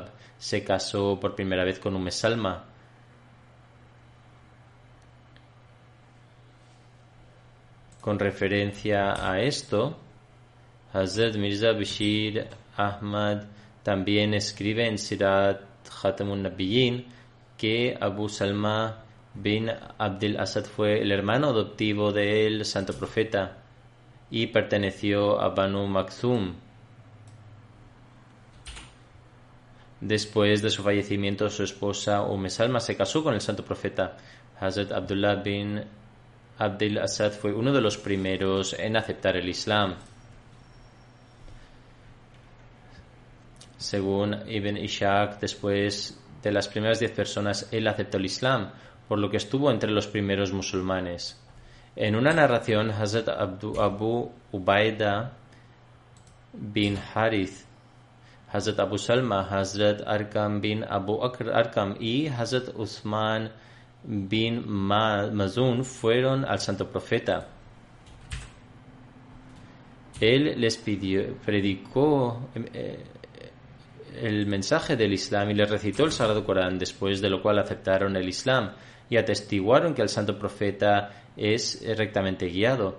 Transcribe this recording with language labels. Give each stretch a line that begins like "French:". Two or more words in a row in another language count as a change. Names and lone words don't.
Spanish: Se casó por primera vez con Salma. Con referencia a esto, Hazrat Mirza Bashir Ahmad también escribe en Sirat Khatamun Nabiyyin que Abu Salma bin Abdil Asad fue el hermano adoptivo del santo profeta y perteneció a Banu Makhzum. Después de su fallecimiento, su esposa Salma se casó con el santo profeta. Hazrat Abdullah bin Abdul Asad fue uno de los primeros en aceptar el Islam. Según Ibn Ishaq, después de las primeras 10 personas, él aceptó el Islam, por lo que estuvo entre los primeros musulmanes. En una narración, Hazrat Abu Ubaida bin Harith, Hazrat Abu Salma, Hazrat Arkam bin Abu Arkam y Hazrat Uthman bin Mazun fueron al santo profeta. Él les predicó el mensaje del Islam y les recitó el Sagrado Corán, después de lo cual aceptaron el Islam y atestiguaron que el santo profeta es rectamente guiado.